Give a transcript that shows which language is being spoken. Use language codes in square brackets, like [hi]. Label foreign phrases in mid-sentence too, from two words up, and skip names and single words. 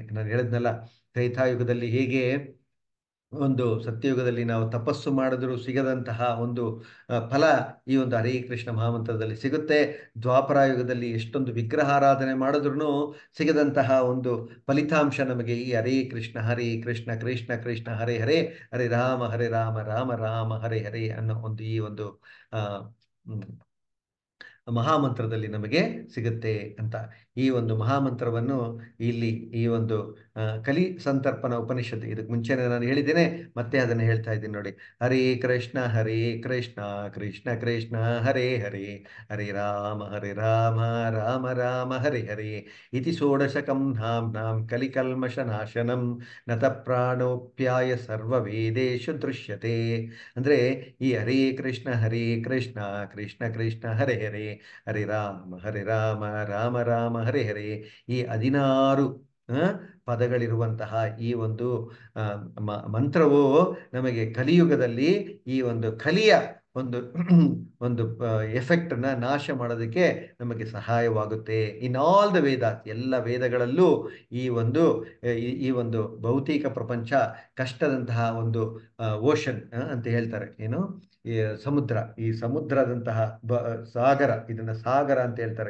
[kn] ನಾನು ಹೇಳಿದ್ನಲ್ಲ, ತ್ರೇತಾಯುಗದಲ್ಲಿ ಹೇಗೆ ಒಂದು ಸತ್ಯಯುಗದಲ್ಲಿ ನಾವು ತಪಸ್ಸು ಮಾಡಿದ್ರೂ ಸಿಗದಂತಹ ಒಂದು ಫಲ ಈ ಒಂದು ಹರೇ ಕೃಷ್ಣ ಮಹಾಮಂತ್ರದಲ್ಲಿ ಸಿಗುತ್ತೆ. ದ್ವಾಪರ ಯುಗದಲ್ಲಿ ಎಷ್ಟೊಂದು ವಿಗ್ರಹಾರಾಧನೆ ಮಾಡಿದ್ರೂ ಸಿಗದಂತಹ ಒಂದು ಫಲಿತಾಂಶ ನಮಗೆ ಈ ಹರೇ ಕೃಷ್ಣ ಕೃಷ್ಣ ಕೃಷ್ಣ ಹರೇ ಹರೇ, ಹರೇ ರಾಮ ರಾಮ ರಾಮ ಹರೇ ಹರೇ ಅನ್ನೋ ಒಂದು ಈ ಒಂದು ಆ ಮಹಾಮಂತ್ರದಲ್ಲಿ ನಮಗೆ ಸಿಗುತ್ತೆ ಅಂತ. ಈ ಒಂದು ಮಹಾಮಂತ್ರವನ್ನು ಇಲ್ಲಿ ಈ ಒಂದು ಕಲಿ ಸಂತರ್ಪಣ ಉಪನಿಷತ್ತು, ಇದಕ್ಕೆ ಮುಂಚೆನೆ ನಾನು ಹೇಳಿದ್ದೇನೆ, ಮತ್ತೆ ಅದನ್ನು ಹೇಳ್ತಾ ಇದ್ದೀನಿ ನೋಡಿ. [sa] ಹರೇ ಕೃಷ್ಣ ಕೃಷ್ಣ ಕೃಷ್ಣ ಹರೇ ಹರೇ, ಹರೇ ರಾಮ ರಾಮ ರಾಮ ಹರೇ ಹರೇ, ಇತಿ ಷೋಡಶಕಂ ನಾಂ ಕಲಿಕಲ್ಮಷ ನಾಶನಂ ನತ ಪ್ರಾಣೋಪ್ಯಾಯ ಸರ್ವ ವೇದೇಶು ದೃಶ್ಯತೆ. [kn] ಅಂದರೆ ಈ ಹರೇ ಕೃಷ್ಣ ಕೃಷ್ಣ ಕೃಷ್ಣ ಹರೇ ಹರೇ, ಹರೇ ರಾಮ ರಾಮ ಹರೇ ಹರೇ, ಈ 16 ಪದಗಳಿರುವಂತಹ ಈ ಒಂದು ಮಂತ್ರವು ನಮಗೆ ಕಲಿಯುಗದಲ್ಲಿ ಈ ಒಂದು ಕಲಿಯ ಒಂದು ಒಂದು ಎಫೆಕ್ಟನ್ನು ನಾಶ ಮಾಡೋದಕ್ಕೆ ನಮಗೆ ಸಹಾಯವಾಗುತ್ತೆ. [en] in all the Veda, [kn] ಎಲ್ಲ ವೇದಗಳಲ್ಲೂ ಈ ಒಂದು ಈ ಒಂದು ಭೌತಿಕ ಪ್ರಪಂಚ ಕಷ್ಟದಂತಹ ಒಂದು ಓಷನ್ ಅಂತ ಹೇಳ್ತಾರೆ, ಏನು ಈ ಸಮುದ್ರ, ಈ ಸಮುದ್ರದಂತಹ ಸಾಗರ, ಇದನ್ನ ಸಾಗರ ಅಂತ ಹೇಳ್ತಾರೆ.